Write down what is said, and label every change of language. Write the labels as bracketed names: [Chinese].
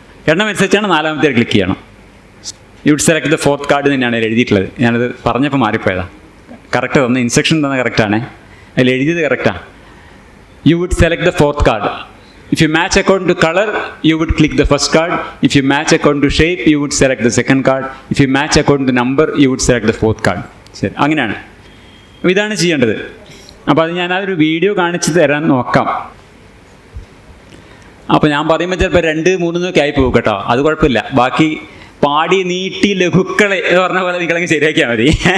[Malayalam] എണ്ണം അനുസരിച്ചാണ് 4-ാമത്തെ ക്ലിക്ക് ചെയ്യണം. [English] you would select the 4th card [Malayalam] തന്നെയാണ് എഴുതിയിട്ടുള്ളത്. ഞാനത് പറഞ്ഞപ്പോൾ മാറിപ്പോയതാണ്. കറക്റ്റ് തന്നെ ഇൻസ്ട്രക്ഷൻ തന്നെ കറക്റ്റാണ്, അതിൽ എഴുതിയത് കറക്റ്റാണ്. [English] You would select the 4th card. If you match according to color, you would click the first card. If you match according to shape, you would select the second card. If you match according to number, you would select the 4th card. [Malayalam] ശരി, അങ്ങനെയാണ്. അപ്പോൾ ഇതാണ് ചെയ്യേണ്ടത്. അപ്പോൾ അത് ഞാൻ ഒരു video കാണിച്ച് തരാൻ നോക്കാം. അപ്പോൾ ഞാൻ പറയുമ്പോൾ ചിലപ്പോൾ 2, 3 ആയി പോകും കേട്ടോ. അത് കുഴപ്പമില്ല. ബാക്കി പാടി നീട്ടി ലഘുക്കളെ എന്ന് പറഞ്ഞ പോലെ നിങ്ങളങ്ങ് ശരിയാക്കിയാൽ മതി.